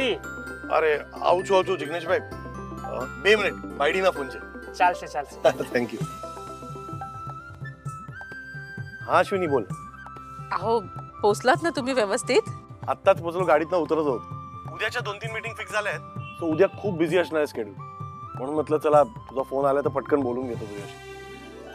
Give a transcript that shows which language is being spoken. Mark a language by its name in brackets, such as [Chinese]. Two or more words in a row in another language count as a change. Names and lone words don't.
[Gujarati] અરે આવું છું જિગ્નેશભાઈ. 2 મિનિટ, બાયડીના ફોન છે. ચાલશે ચાલશે. [English] Thank you. [Marathi] हा अश्विनी बोल. अहो पोचलात ना तुम्ही व्यवस्थित? आत्ताच पोहोचलो, गाडीतनं उतरत होत. उद्याच्या 2-3 मीटिंग फिक्स झाल्या आहेत, सो उद्या खूप बिझी असणार आहे शेड्यूल. म्हणून म्हटलं चला तुझा फोन आला तर पटकन बोलून घेतो तुझ्याशी.